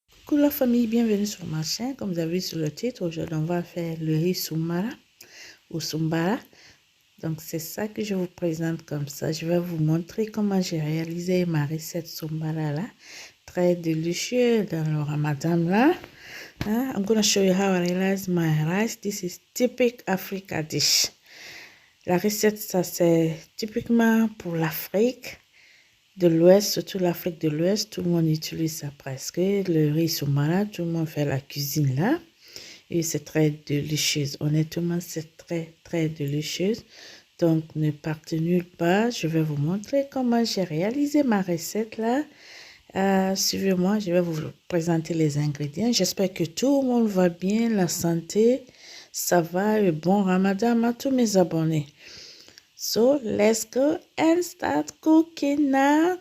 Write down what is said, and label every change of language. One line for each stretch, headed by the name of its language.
French: Coucou la famille, bienvenue sur ma chaîne. Comme vous avez vu sur le titre, aujourd'hui on va faire le riz soumara ou sumbara. Donc c'est ça que je vous présente comme ça. Je vais vous montrer comment j'ai réalisé ma recette sumbara là. Très délicieux dans le ramadan là.
English: I'm going to show you how I realize my rice. This is typical Africa dish.
French: La recette, ça c'est typiquement pour l'Afrique de l'Ouest, surtout l'Afrique de l'Ouest, tout le monde utilise ça presque. Le riz soumara, tout le monde fait la cuisine là. Et c'est très délicieux. Honnêtement, c'est très délicieux. Donc, ne partez nulle part. Je vais vous montrer comment j'ai réalisé ma recette là. Suivez-moi, je vais vous présenter les ingrédients. J'espère que tout le monde va bien, la santé, ça va, et bon ramadan à tous mes abonnés.
English: So let's go and start cooking now.